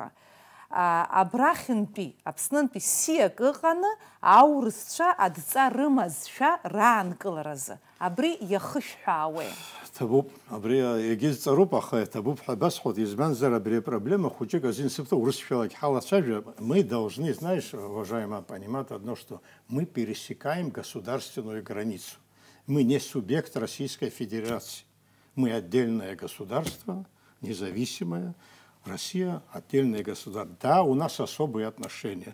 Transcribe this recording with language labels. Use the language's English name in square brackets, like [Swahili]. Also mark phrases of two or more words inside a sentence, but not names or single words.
[Abkhazian] Абрахьынтәи, Аԥснынтәи ссиак ыҟаны аурысцәа адҵа рымазшәа раанкыларазы. Абри иахышәҳәаауеи? Ҭабуп, абри егьызҵароуп, аха ҭабуп ҳәа басҳәот, избанзар абри апроблема хәыҷык азин сыԥҭо урысшәалагь ҳалацәажәап. [Russian] Мы должны, знаешь, уважаемая, понимать одно, что мы пересекаем государственную границу. Мы не субъект Российской Федерации. Мы отдельное государство, независимое. Россия отдельное государство. Да, у нас особые отношения.